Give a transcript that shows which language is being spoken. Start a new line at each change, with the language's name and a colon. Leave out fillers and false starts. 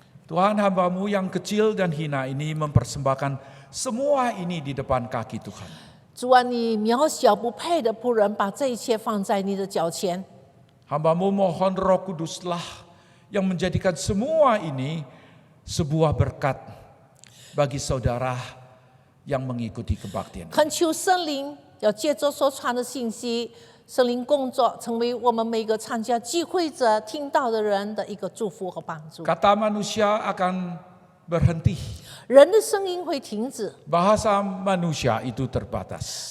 Indonesian: Tuhan, hamba-Mu yang kecil dan hina ini mempersembahkan semua ini di depan kaki Tuhan.
Chinese: 主啊，你渺小不配的仆人，把这一切放在你的脚前。
Indonesian: Hamba-Mu mohon Roh Kuduslah yang menjadikan semua ini sebuah berkat bagi saudara yang mengikuti kebaktian.
Chinese: 恳求圣灵要借着所传的信息，圣灵工作，成为我们每个参加聚会者、听到的人的一个祝福和帮助。
Indonesian: Kata manusia akan berhenti.
Chinese: 人的声音会停止，
Indonesian: Bahasa manusia itu terbatas.